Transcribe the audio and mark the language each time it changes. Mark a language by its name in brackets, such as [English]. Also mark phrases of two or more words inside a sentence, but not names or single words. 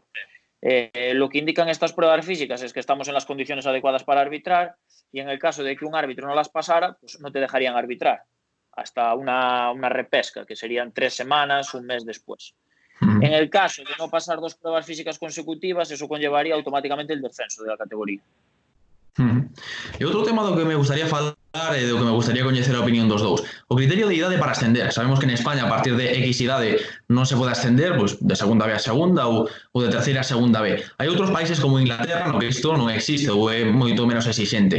[Spanish] Lo que indican estas pruebas físicas es que estamos en las condiciones adecuadas para arbitrar, y en el caso de que un árbitro no las pasara, pues no te dejarían arbitrar hasta una repesca, que serían 3 semanas, un mes después. En el caso de no pasar 2 pruebas físicas consecutivas, eso conllevaría automáticamente el descenso de la categoría. [Galician] E outro tema do que me gustaría falar e do que me gustaría coñecer a opinión dos dous. O criterio de idade para ascender. Sabemos que en España a partir de X idade non se pode ascender, pues, de segunda B a segunda ou de terceira a segunda B. Hai outros países como Inglaterra no que isto non existe ou é moito menos exixente.